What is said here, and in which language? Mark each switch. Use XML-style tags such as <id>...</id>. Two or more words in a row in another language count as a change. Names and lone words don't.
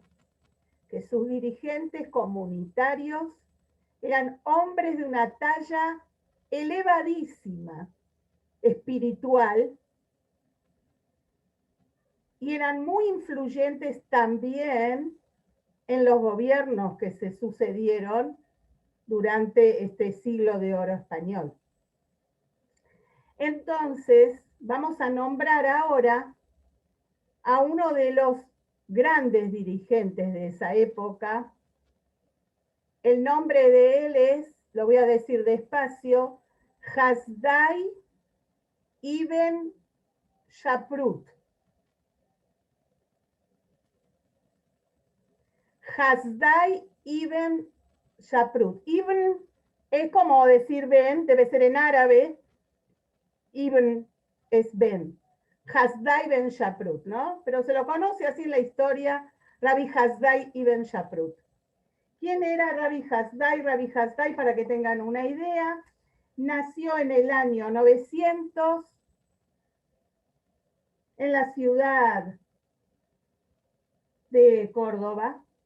<es>Que sus dirigentes comunitarios eran hombres de una talla elevadísima, espiritual, y eran muy influyentes también en los gobiernos que se sucedieron durante este siglo de oro español. Entonces, vamos a nombrar ahora a uno de los grandes dirigentes de esa época. El nombre de él es, lo voy a decir despacio, Hasdai ibn Shaprut. Hasdai ibn Shaprut. Ibn es como decir Ben, debe ser en árabe. Ibn es Ben. Hasdai ibn Shaprut, ¿no? Pero se lo conoce así en la historia, Rabbi Hasdai ibn Shaprut. ¿Quién era Rabbi Hasdai? Rabbi Hasdai, para que tengan una idea, nació en el año 900 en la ciudad de Córdoba.</es>